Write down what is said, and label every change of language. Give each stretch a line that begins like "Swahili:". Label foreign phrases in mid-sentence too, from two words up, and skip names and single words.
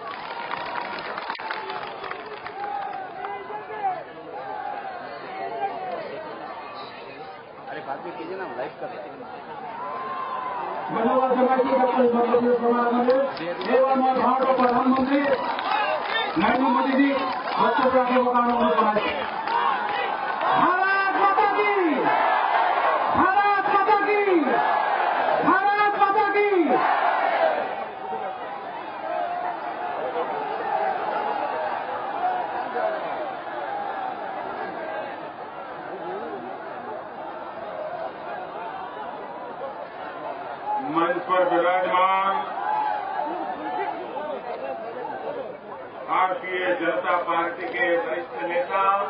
Assamese: ধন্যবাদ জনাইছো ডক্টৰ হিমন্ত বিশ্ব শৰ্মালৈ। এইবাৰ মই ভাৰতৰ প্ৰধানমন্ত্ৰী নৰেন্দ্ৰ মোদীজী বক্তব্য ৰাখিবৰ কাৰণে অনুৰোধ জনাইছো।
Hindi: भारत माता कि, भारत माता कि, भारत माता कि। मंच पर विराजमान भारतीय जनता पार्टी के वरिष्ठ नेता